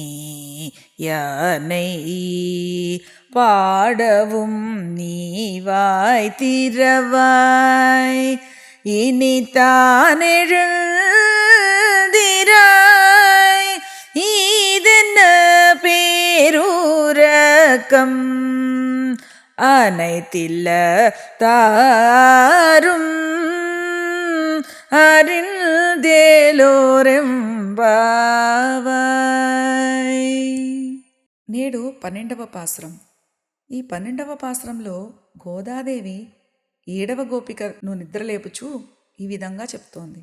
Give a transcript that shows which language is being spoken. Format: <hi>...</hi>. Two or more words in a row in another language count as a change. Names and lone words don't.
<ta>யானை பாடவும் நீவாய் திறவாய் இனி தானெழுந்திராய் இதென்ன பேரூரக்கம் அனைத்தில்ல தாரும் అరిందేలోరెంబావాయ్.</ta> <te>నేడు 12వ పాసురం. ఈ 12వ పాసురంలో గోదాదేవి 7వ గోపికను నిద్రలేపుచూ ఈ విధంగా చెప్తోంది.</te>